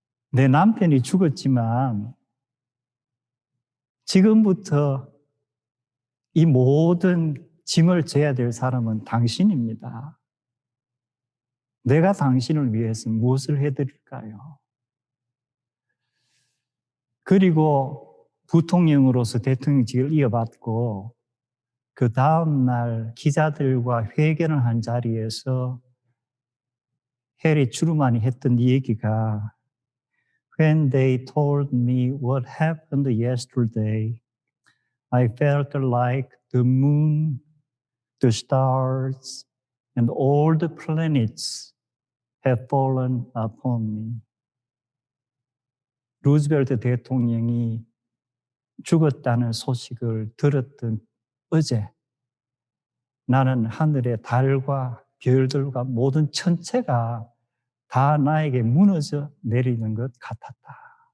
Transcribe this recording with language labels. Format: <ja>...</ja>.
<ko>내 남편이 죽었지만 지금부터 이 모든 짐을 져야 될 사람은 당신입니다. 내가 당신을 위해서 무엇을 해드릴까요? 그리고 부통령으로서 대통령직을 이어받고 그 다음날 기자들과 회견을 한 자리에서 해리 트루만이 했던 얘기가</ko> <en>When they told me what happened yesterday, I felt like the moon, the stars, and all the planets have fallen upon me.</en> <ko>루즈벨트 대통령이 죽었다는 소식을 들었던 어제 나는 하늘의 달과 별들과 모든 천체가 다 나에게 무너져 내리는 것 같았다.</ko>